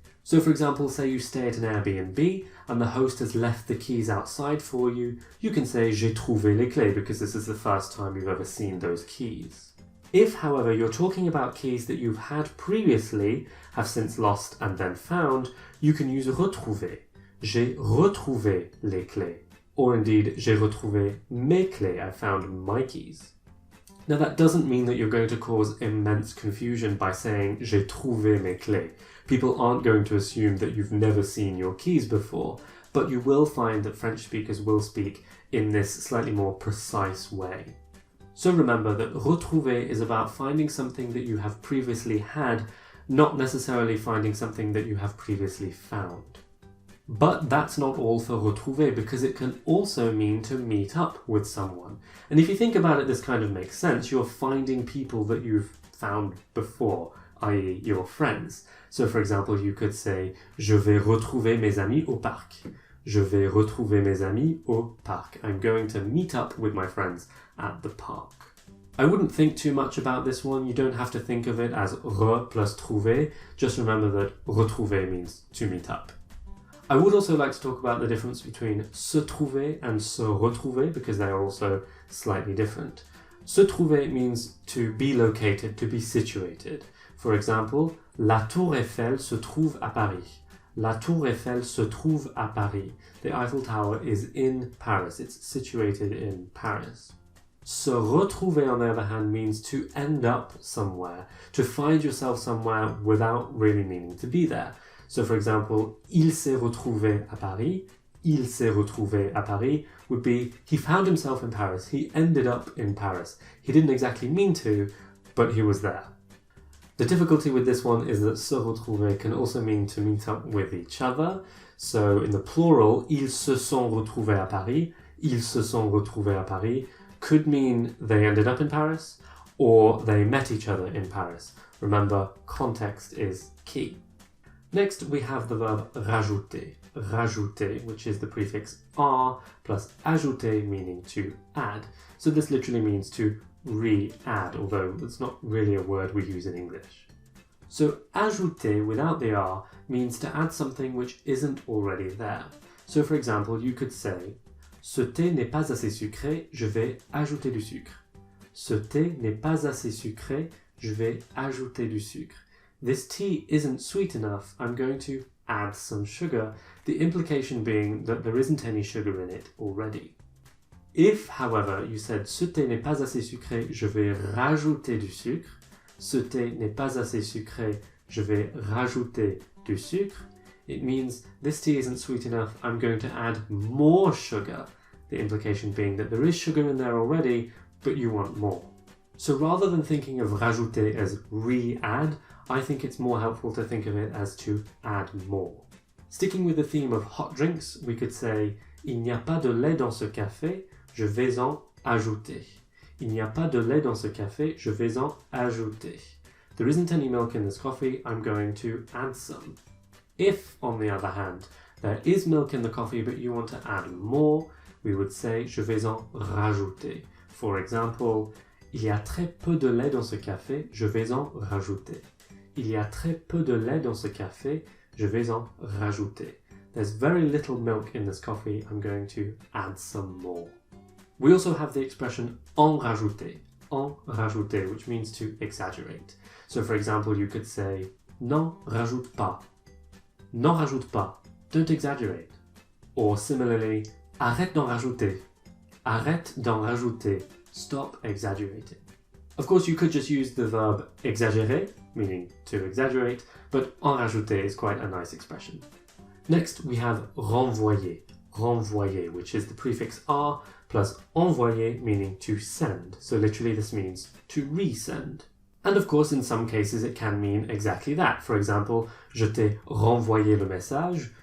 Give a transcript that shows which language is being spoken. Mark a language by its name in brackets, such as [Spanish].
[English] So for example, say you stay at an Airbnb and the host has left the keys outside for you, you can say [French] j'ai trouvé les clés [English] because this is the first time you've ever seen those keys. If, however, you're talking about keys that you've had previously, have since lost and then found, you can use retrouver. [French] J'ai retrouvé les clés. [English] Or indeed, [French] j'ai retrouvé mes clés. [English] I found my keys. Now that doesn't mean that you're going to cause immense confusion by saying [French] j'ai trouvé mes clés. [English] People aren't going to assume that you've never seen your keys before, but you will find that French speakers will speak in this slightly more precise way. So remember that retrouver is about finding something that you have previously had, not necessarily finding something that you have previously found. But that's not all for retrouver, because it can also mean to meet up with someone. And if you think about it, this kind of makes sense. You're finding people that you've found before, i.e. your friends. So for example, you could say, [French] je vais retrouver mes amis au parc. Je vais retrouver mes amis au parc. [English] I'm going to meet up with my friends at the park. I wouldn't think too much about this one. You don't have to think of it as re plus trouver. Just remember that retrouver means to meet up. I would also like to talk about the difference between se trouver and se retrouver because they are also slightly different. Se trouver means to be located, to be situated. For example, [French] la Tour Eiffel se trouve à Paris. La Tour Eiffel se trouve à Paris. [English] The Eiffel Tower is in Paris. It's situated in Paris. Se retrouver, on the other hand, means to end up somewhere, to find yourself somewhere without really meaning to be there. So for example, [French] il s'est retrouvé à Paris. Il s'est retrouvé à Paris [English] would be he found himself in Paris. He ended up in Paris. He didn't exactly mean to, but he was there. The difficulty with this one is that se retrouver can also mean to meet up with each other. So in the plural, [French] ils se sont retrouvés à Paris. Ils se sont retrouvés à Paris [English] could mean they ended up in Paris or they met each other in Paris. Remember, context is key. Next, we have the verb rajouter. Rajouter, which is the prefix are plus ajouter, meaning to add. So this literally means to re-add, although it's not really a word we use in English. So ajouter without the are means to add something which isn't already there. So for example, you could say, [French] ce thé n'est pas assez sucré, je vais ajouter du sucre. Ce thé n'est pas assez sucré, je vais ajouter du sucre. [English] This tea isn't sweet enough, I'm going to add some sugar, the implication being that there isn't any sugar in it already. If, however, you said [French] ce thé n'est pas assez sucré, je vais rajouter du sucre, [English] ce thé n'est pas assez sucré, je vais rajouter du sucre, it means this tea isn't sweet enough, I'm going to add more sugar, the implication being that there is sugar in there already, but you want more. So rather than thinking of rajouter as re-add, I think it's more helpful to think of it as to add more. Sticking with the theme of hot drinks, we could say [French] il n'y a pas de lait dans ce café, je vais en ajouter. Il n'y a pas de lait dans ce café, je vais en ajouter. [English] There isn't any milk in this coffee, I'm going to add some. If, on the other hand, there is milk in the coffee but you want to add more, we would say [French] je vais en rajouter. [English] For example, [French] il y a très peu de lait dans ce café, je vais en rajouter. Il y a très peu de lait dans ce café, je vais en rajouter. [English] There's very little milk in this coffee, I'm going to add some more. We also have the expression en rajouter, which means to exaggerate. So for example, you could say, [French] n'en rajoute pas. N'en rajoute pas, [English] don't exaggerate. Or similarly, [French] arrête d'en rajouter. Arrête d'en rajouter, [English] stop exaggerating. Of course, you could just use the verb exagérer, meaning to exaggerate, but en rajouter is quite a nice expression. Next, we have renvoyer, which is the prefix R plus envoyer, meaning to send. So literally this means to resend. And of course, in some cases, it can mean exactly that. For example, [French] je t'ai renvoyé le message.